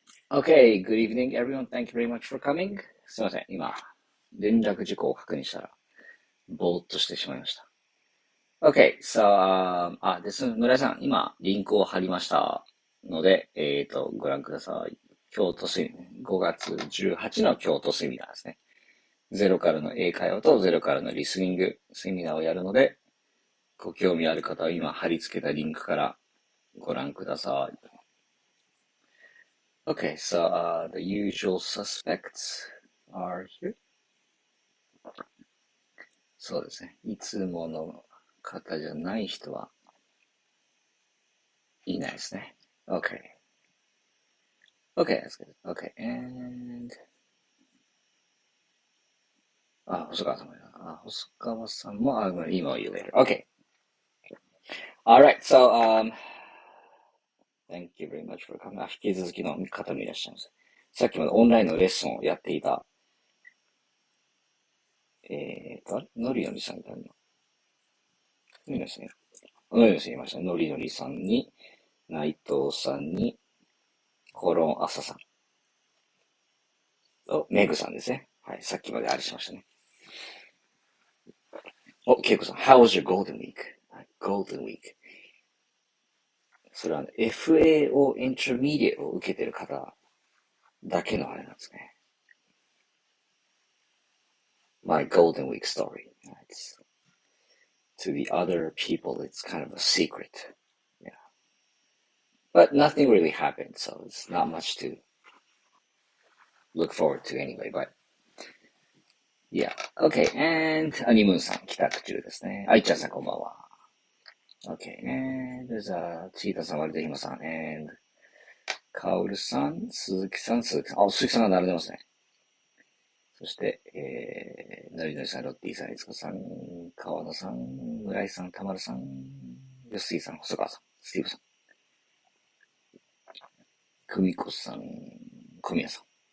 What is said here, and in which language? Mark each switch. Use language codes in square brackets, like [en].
[en] Okay, good evening, everyone. Thank you very much for coming. [ja] すいません。今、連絡事項を確認したら、ぼーっとしてしまいました。 [en] Okay, so, [ja] です。村井さん、今、リンクを貼りましたので、ご覧ください。京都セミナー、5月18の京都セミナーですね。ゼロからの英会話とゼロからのリスニングセミナーをやるので、ご興味ある方は今貼り付けたリンクからご覧ください。 [en] Okay, so, the usual suspects are here. [ja] そうですね。いつもの方じゃない人はいないですね。 [en] Okay. Okay, that's good. Okay, and 細川さんも細川さんもI'm gonna email you later. Okay. Alright, so, thank you very much for coming. [ja] 引き続きの方もいらっしゃいます。さっきまでオンラインのレッスンをやっていた、のりのりさんいたの？のりのりさんいのりのりさんいました。のりのりさんに、内藤さんに、コロンアサさん。メグさんですね。はい、さっきまであれしましたね。 [en] ケイコさん、How was your golden week? Golden week. [ja] それは、ね、FAO Intermediate を受けてる方だけのあれなんですね。 [en] My golden week story. To the other people, it's kind of a secret. Yeah. But nothing really happened, so it's not much to look forward to anyway, but yeah. Okay, and [ja] アニムーンさん、帰宅中ですね。いちゃんさんこんばんは。 [en] Okay, and there'sチータさん、割とひまさん、and カオルさん、鈴木さん。 [ja] 鈴木さんが並んでますね。そして、のりのりさん、ロッティさん、いつこさん、川野さん、村井さん、たまるさん、よすいさん、細川さん、スティーブさん、久美子さん、小宮さん。